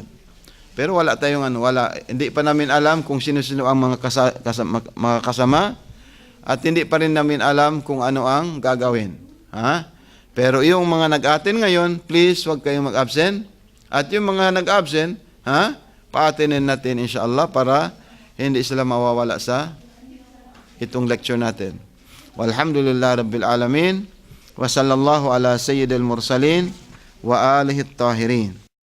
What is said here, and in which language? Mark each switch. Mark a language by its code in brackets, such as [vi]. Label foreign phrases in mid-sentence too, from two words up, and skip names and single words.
[tl] Pero wala tayong hindi pa namin alam kung sino-sino ang mga kasama, at hindi pa rin namin alam kung ano ang gagawin. Pero yung mga nag-attend ngayon, please huwag kayong mag-absent. At yung mga nag-absent, pa-attenin natin insyaAllah para hindi sila mawawala sa itong lecture natin. [ar] والحمد لله رب العالمين. وصلى الله على سيد المرسلين وآله الطاهرين.